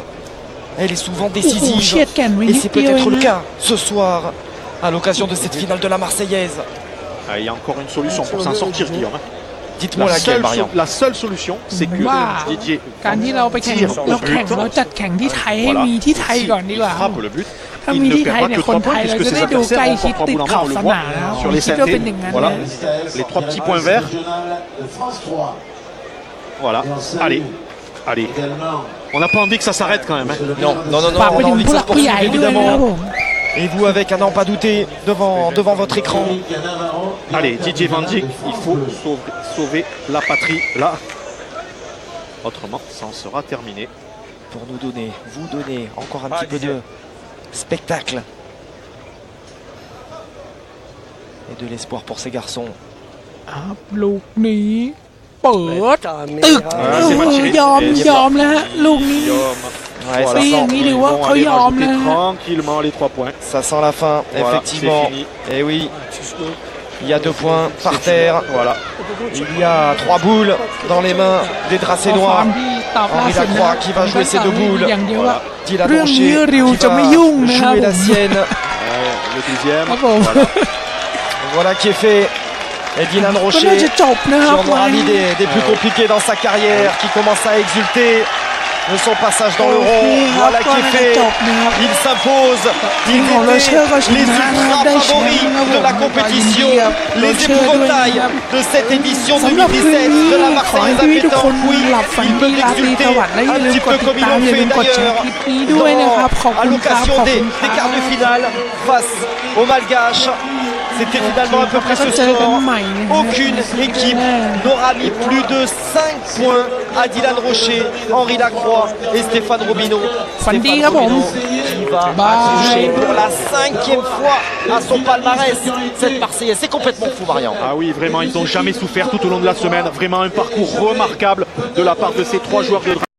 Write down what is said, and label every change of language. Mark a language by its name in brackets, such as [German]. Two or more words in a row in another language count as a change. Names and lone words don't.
[French] Elle est souvent [Thai] โอ้โห [French] décisive [Thai] เฉียดแก่นไว้ [French] et [Thai] นิด [French] c'est [Thai] เดียวเอ [French] peut-être [Thai] ง [French] le [Thai] นะ [French] cas ce soir à l'occasion de cette finale de la Marseillaise. Ah, il y a encore une solution pour s'en sortir, Guillaume. Dites-moi La laquelle, seule, Marion. la seule solution, c'est que Waouh. Didier [Thai] การที่เราไปแข่ง [French] tire [Thai] เรา [French] au [Thai] แข่ง [French] but. [Thai] เราจัดแข่งที่ไทยให้ [French] Voilà. [Thai] มีที่ไทย [French] Si [Thai] ก่อนดีกว่า [French] il frappe le but, [Thai] ถ้า [French] il [Thai] มี [French] ne [Thai] ที่ไทย [French] perdra [Thai] เนี่ย [French] que [Thai] คน [French] 3 [Thai] ไทย [French] points [Thai] เรา [French] puisque [Thai] จะ [French] ses [Thai] ได้ดูใกล้ [French] adversaires [Thai] ชิด [French] vont [Thai] ติด [French] probablement [Thai] ขอบ [French] on le [Thai] ส [French] voit [Thai] นามนะ [French] sur les [Thai] คิดว่าเป็น [French] synthés. [Thai] อย่างนั้น [French] Voilà. [Thai] นะ [French] Les 3 petits points verts. France 3. Voilà. Allez. Allez. On n'a pas envie que ça s'arrête quand même. Hein. Non, non, non, non, [Thai] ฝากไป [French] on a [Thai] ถึง [French] envie que [Thai] ผู้ห [French] ça [Thai] ลั [French] se [Thai] กผู้ใหญ่ [French] poursuive [Thai] ด้วยนะครับ [French] évidemment. [Thai] ผม [French] Et vous avec à n'en pas douter devant votre écran. Allez, Didier Van Dijk, il faut sauver la patrie là. Autrement, ça en sera terminé. Pour nous donner, vous donner encore un petit peu de spectacle. Et de l'espoir pour ces garçons. [Thai] ครับลูกนี้เปิด [French] Putain, mais, [Thai] ตึก [French] ah, [Thai] อ่า โอ้ [French] c'est [Thai] โห [French] mal tiré. [Thai] ยอม [French] Et [Thai] ยอมแล้วฮะลูกนี้ [French] Guillaume. Ouais, Voilà. ça, Oui, sent, il Ils est vont où, aller il rajouter y a- tranquillement les 3 points. ça sent la fin, Voilà, effectivement. c'est fini. Et oui, il y a 2 points par terre. Voilà. Il y a 3 boules dans les mains des [Thai] ข้อ [French] Dracés [Thai] ควา [French] noirs. [Thai] มที่ตอบล่า [French] Henri [Thai] สุดนะ [French] Lacroix qui va jouer ses 2 boules. [Thai] อย่างเดียวว่า [French] Dylan [Thai] เรื่องนี้ [French] Rocher [Thai] ริว [French] qui [Thai] จะไม่ยุ่ง [French] va [Thai] นะครับ [French] jouer [Thai] ผ [French] la [Thai] ม [French] sienne. Le deuxième. Ah bon. Voilà. Voilà qui est fait. Et Dylan [Thai] ก็น่า [French] Rocher [Thai] จะจบนะค [French] qui [Thai] รับ [French] en aura mis des plus compliqués dans sa carrière, qui commence à exulter de son passage dans le [Thai] โอเค [French] rond. [Thai] ครับ [French] Voilà [Thai] ก็ [French] qui est [Thai] น่าจะ [French] fait. [Thai] จบนะครับ [French] Il s'impose. [Thai] ทีม [French] Il [Thai] ของโรเชอร์ก็ช [French] était les [Thai] นะนะครับ [French] ultra [Thai] ได้แชมป์ [French] favoris [Thai] นะครับ [French] de la [Thai] ผมก็ยินดี [French] compétition, [Thai] กับโร [French] les [Thai] เชอร์ด้วยนะ [French] épouvantails [Thai] ครับ [French] de cette édition [Thai] สำหรับคืน [French] 2017 [Thai] นี้ [French] de la [Thai] ขอให้ [French] Marseillaise à [Thai] พี่ทุกคน [French] pétanque. Oui, [Thai] หลับฝัน [French] ils [Thai] ดี [French] peuvent [Thai] ราตรี [French] exulter [Thai] สวัสดิ์และอย่า [French] un [Thai] ลืม [French] petit [Thai] ก [French] peu [Thai] ดติด [French] comme ils [Thai] ตาม [French] l'ont [Thai] อย่าลื [French] fait [Thai] มกดแชร์ [French] d'ailleurs [Thai] คลิปนี้ด้วยนะครับขอบ [French] à [Thai] คุณครับ [French] l'occasion [Thai] ขอบ [French] des [Thai] คุณครั [French] quarts de [Thai] บ [French] finale face aux Malgaches. C'était finalement un peu près ce [Thai] แล้วก็เจอกัน [French] score. [Thai] ใหม่นะฮะ [French] Aucune équipe n'aura mis plus de 5 points à Dylan Rocher, Henri Lacroix et Stéphane Robineau. [Thai] ฝันดี [French] Stéphane [Thai] ครับผม [French] Robineau qui va Bye. toucher pour la 5e fois à son palmarès cette Marseillaise. C'est complètement fou, Marion. Ah oui, vraiment, ils n'ont jamais souffert tout au long de la semaine. Vraiment un parcours remarquable de la part de ces 3 joueurs de